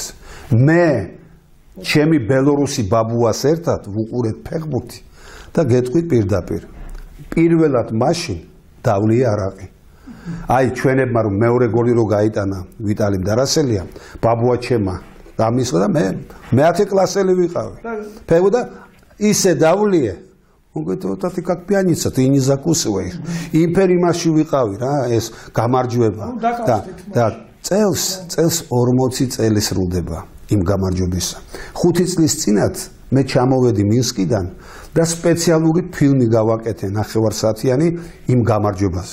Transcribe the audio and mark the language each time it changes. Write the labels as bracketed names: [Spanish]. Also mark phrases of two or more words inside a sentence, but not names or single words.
[Georgian] მე ჩემი ბელორუსი ბაბუას ერთად ვუყურეთ ფეხბურთი და გეტყვით პირდაპირ. პირველად მაშინ დავლია არაყი. აი ჩვენებმა რომ მეორე გოლი რო გაიტანა ვიტალი მდარასელია, ბაბუა ჩემა დამისხა და მე 10 კლასელი ვიყავი. ფეხბურთი და ისე დავლია. [Russian] Он говорит, вот ты как пьяница, ты не закусываешь. [Georgian] იმპერიმაში ვიყავი რა, ეს გამარჯვება. და წელს 40 წელი სრულდება იმ გამარჯვებისა. 5 წლის წინათ მე ჩამოვედი მინსკიდან და სპეციალური ფილმი გავაკეთე ნახევარსაათიანი იმ გამარჯვებაზე.